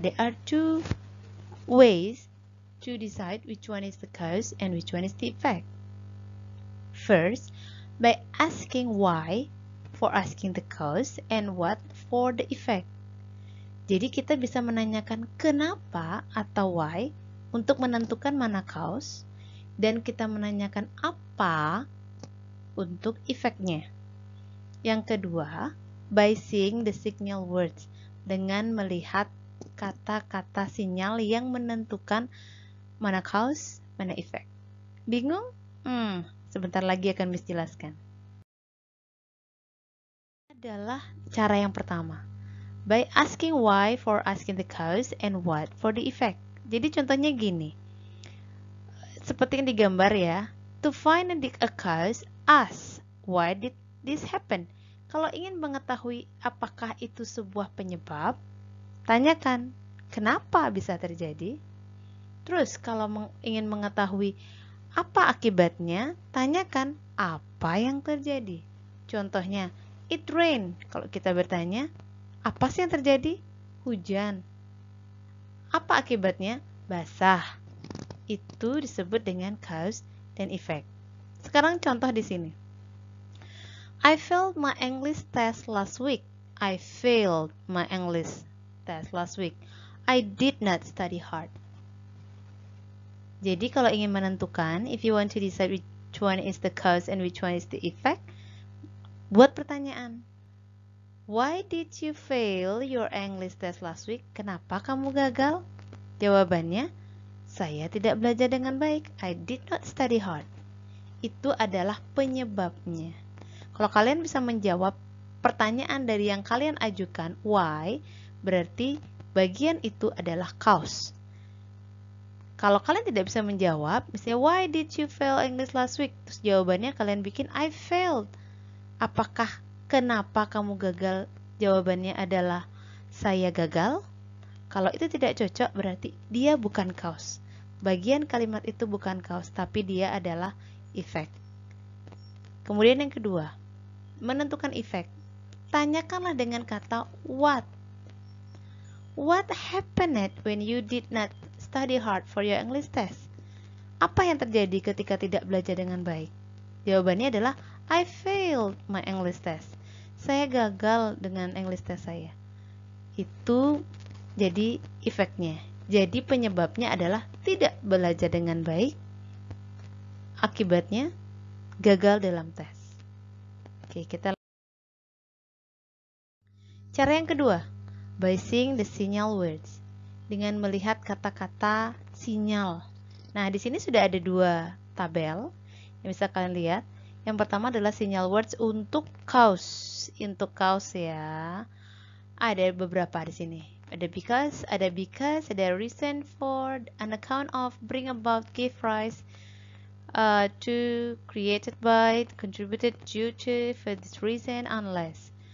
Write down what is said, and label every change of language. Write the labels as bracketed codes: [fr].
[en] There are two ways to decide which one is the cause and which one is the effect. First, by asking why for asking the cause and what for the effect. [id] Jadi kita bisa menanyakan kenapa atau why untuk menentukan mana cause dan kita menanyakan apa untuk efeknya. Yang kedua, [en] by seeing the signal words, [id] dengan melihat kata-kata sinyal yang menentukan mana cause, mana effect. Bingung? Sebentar lagi akan Miss jelaskan. Adalah cara yang pertama. [en] By asking why for asking the cause and what for the effect. [id] Jadi contohnya gini. Seperti yang digambar ya. [en] To find a cause, ask why did this happen. [id] Kalau ingin mengetahui apakah itu sebuah penyebab, tanyakan kenapa bisa terjadi. Terus kalau ingin mengetahui apa akibatnya, tanyakan apa yang terjadi. Contohnya, [en] it rain. [id] Kalau kita bertanya, apa sih yang terjadi? Hujan. Apa akibatnya? Basah. Itu disebut dengan cause dan effect. Sekarang contoh di sini. [en] I failed my English test last week. I failed my English test last week. I did not study hard. [id] Jadi kalau ingin menentukan, [en] if you want to decide which one is the cause and which one is the effect, [id] buat pertanyaan. [en] Why did you fail your English test last week? [id] Kenapa kamu gagal? Jawabannya, saya tidak belajar dengan baik. [en] I did not study hard. [id] Itu adalah penyebabnya. Kalau kalian bisa menjawab pertanyaan dari yang kalian ajukan, why, berarti bagian itu adalah cause. Kalau kalian tidak bisa menjawab, misalnya, [en] why did you fail English last week? [id] Terus jawabannya kalian bikin, [en] I failed. [id] Apakah kenapa kamu gagal? Jawabannya adalah, saya gagal. Kalau itu tidak cocok, berarti dia bukan cause. Bagian kalimat itu bukan cause, tapi dia adalah effect. Kemudian yang kedua, menentukan effect. Tanyakanlah dengan kata what. [en] What happened when you did not study hard for your English test? [id] Apa yang terjadi ketika tidak belajar dengan baik? Jawabannya adalah [en] I failed my English test. [id] Saya gagal dengan English test saya. Itu jadi efeknya. Jadi penyebabnya adalah tidak belajar dengan baik. Akibatnya gagal dalam tes. Oke, kita cara yang kedua, [en] by seeing the signal words, [id] dengan melihat kata-kata sinyal. Nah, di sini sudah ada dua tabel yang bisa kalian lihat. Yang pertama adalah sinyal words untuk cause ya. Ada beberapa di sini. Ada [en] because, ada reason for, an account of, bring about, give rise to, created by, contributed due to, for this reason, unless.